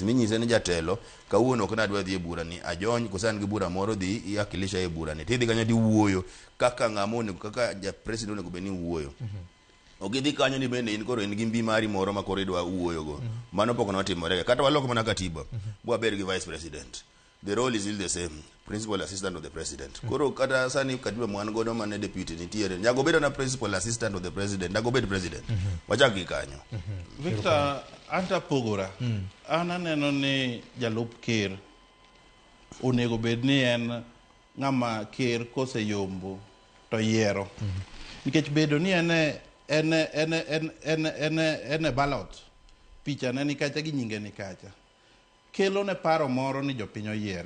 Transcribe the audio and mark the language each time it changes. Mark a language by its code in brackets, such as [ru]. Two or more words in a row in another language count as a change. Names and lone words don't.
[luo] Minyise ni jatelo kawuono ok nadwa dhi e bura ni ajony kusan gi bura moro dhi iakilisha e bura ni. Tidhi kanyo di wuoyo kaka ng'amone kaka ja president onego bed ni wuoyo. Ogidhi kanyo ni bende in koro in gi mbi mari moro ma koro idwa wuoyo go. Mano pok notimore. Kata waloko mana katiba. Bwa ber gi [en] vice president. The role is still the same. Principal assistant of the president. [luo] Koro kata sani katiba mwan godo mane deputy nitiere. Nyago bedo na [en] principal assistant of the president. [luo] Nyago bedo president. Wachaki kanyo. Victor, anta pogora. Ana neno ni jalup ker. Onego bed ni en ng'ama ker kose yombo to yiero. Nikech bedo ni ene ballot picha ne ni kacha gi nyinge ni kacha kelo ne paro moro ni jopiny oyiere.